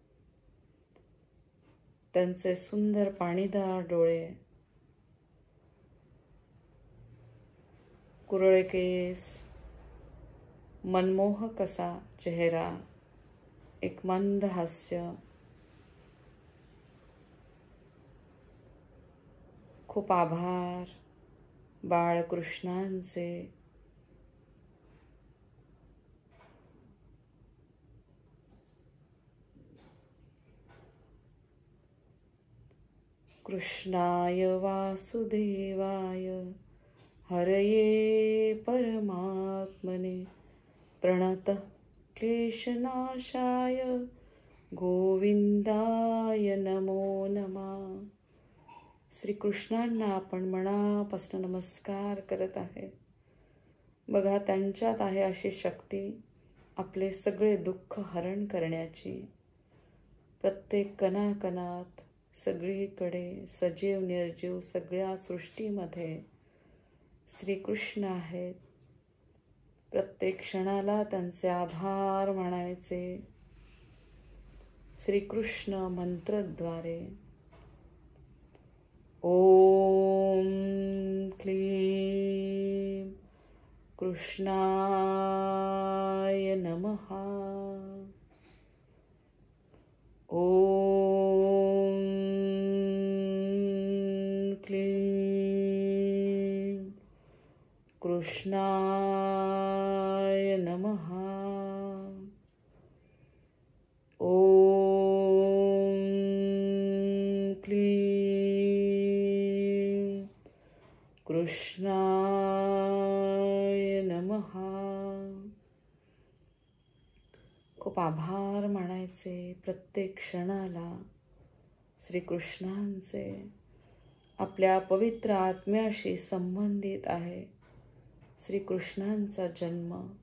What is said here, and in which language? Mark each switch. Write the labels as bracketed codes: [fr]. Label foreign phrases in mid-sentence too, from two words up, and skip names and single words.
[mr] त्यांचे सुंदर पाणीदार डोळे, कुरळे केस, मनमोहक असा चेहरा, एक मंद हास्य. खूप आभार बाळकृष्णांचे. [sa] कृष्णाय वासुदेवाय हरये परमात्मने प्रणतः क्लेशनाशाय गोविंदाय नमो नमः. [mr] श्रीकृष्णांना आपण मनापासून नमस्कार करत आहे. बघा, त्यांच्यात आहे अशी शक्ती आपले सगळे दुःख हरण करण्याची, प्रत्येक कणाकणात सगळीकडे सजीव निर्जीव सगळ्या सृष्टीमध्ये श्रीकृष्ण आहेत. प्रत्येक क्षणाला त्यांचे आभार मानायचे. श्रीकृष्ण मंत्रद्वारे [sa] ओम क्लीं कृष्णाय नमः. ओम क्लीं कृष्णाय नमः. ओम क्लीं कृष्णाय नमः. [mr] खूप आभार मानायचे प्रत्येक क्षणाला श्रीकृष्णांचे. आपल्या पवित्र आत्म्याशी संबंधित आहे श्रीकृष्णांचा जन्म.